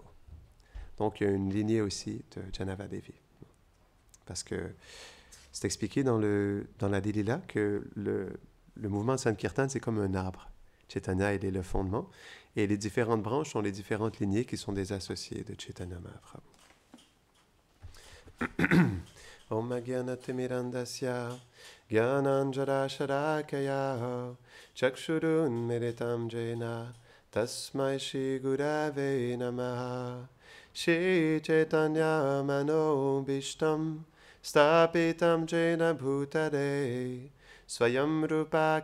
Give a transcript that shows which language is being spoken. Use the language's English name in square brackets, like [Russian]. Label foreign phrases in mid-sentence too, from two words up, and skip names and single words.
[French] Donc, il y a une lignée aussi de Janava Devi. Parce que c'est expliqué dans la Lila que le mouvement de Sankirtan, c'est comme un arbre. Chaitanya, il est le fondement. Et les différentes branches sont les différentes lignées qui sont des associés de Chaitanya Mahaprabhu. [Sanskrit] ॐ अज्ञानतिमिरान्धस्य ज्ञानाञ्जनशलाकया चक्षुरुन्मीलितं येन तस्मै श्रीगुरवे नमः श्रीचैतन्यमनोऽभीष्टं स्थापितं येन भूतले स्वयं रूप